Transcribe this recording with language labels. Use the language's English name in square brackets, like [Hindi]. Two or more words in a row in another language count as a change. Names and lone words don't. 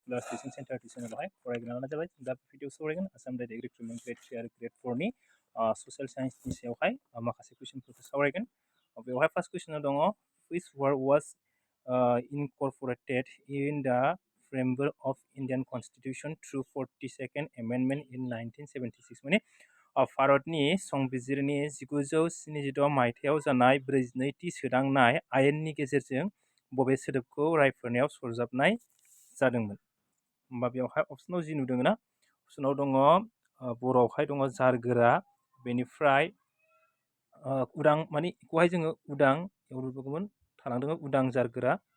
[Bodo] क्लास टिचिं सेन्टार टिउसनावहाय फरायग्रायानो जाबाय दा भिडिअ सावरायगोन आसाम [English] direct recruitment grade 3 [Bodo] आरो ग्रेड 4 नि ससियेल साइन्सनि सायावहाय माखासे कुइसनफोरखौ सावरायगोन बेवहाय [English] first question [Bodo] दङ [English] which word was incorporated in the framework of Indian Constitution through 42nd Amendment in 1976 [Bodo] माने भारतनि संबिजिरनि 1976 मायथाइयाव जानाय 42थि सोदांनाय आयेननि गेजेरजों बबे सोदोबखौ रायफोरनायाव सरजाबनाय जादोंमोन होमबा बेवहाय अपसनाव जि नुदों ना अपसनाव दङ बर'आवहाय दङ जारगोरा बेनिफ्राय उदां माने बेखौहाय जोङो उदां गुबुन थालांदों उदां जारगोरा